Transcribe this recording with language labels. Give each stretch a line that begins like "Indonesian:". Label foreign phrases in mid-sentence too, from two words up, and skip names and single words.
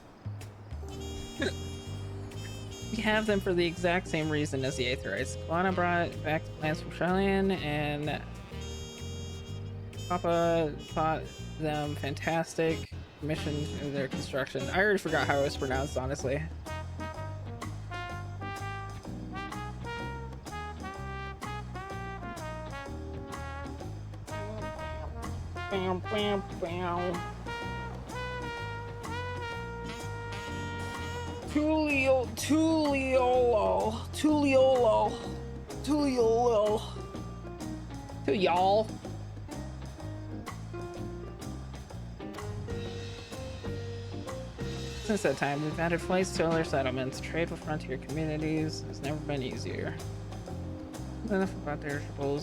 English: We have them for the exact same reason as the Aetherites. Kalana brought back plants from Shylan, and Papa thought them fantastic. Commissioned their construction. I already forgot how it was pronounced, honestly. Bam, bam, bam. Tuliolo. To y'all. Since that time, we've added flights to other settlements. Trade with frontier communities has never been easier. Enough about their ships.